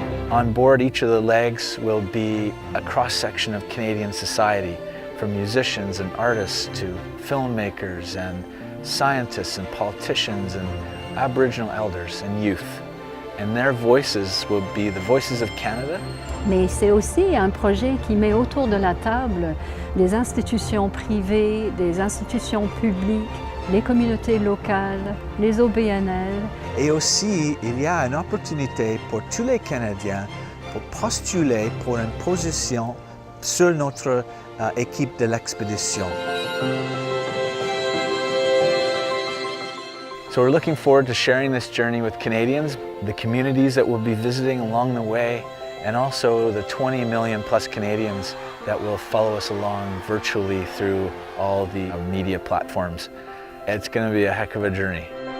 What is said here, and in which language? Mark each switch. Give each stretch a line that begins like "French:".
English: On board each of the legs will be a cross-section of Canadian society, from musicians and artists to filmmakers and scientists and politicians and Aboriginal elders and youth. And their voices will be the voices of Canada.
French: Mais c'est aussi un projet qui met autour de la table les institutions privées, des institutions publiques, les communautés locales, les OBNL. Et aussi, il y a une opportunité pour tous les Canadiens pour postuler pour une position sur notre équipe de l'expédition.
English: So we're looking forward to sharing this journey with Canadians, the communities that we'll be visiting along the way, and also the 20 million plus Canadians that will follow us along virtually through all the media platforms. It's going to be a heck of a journey.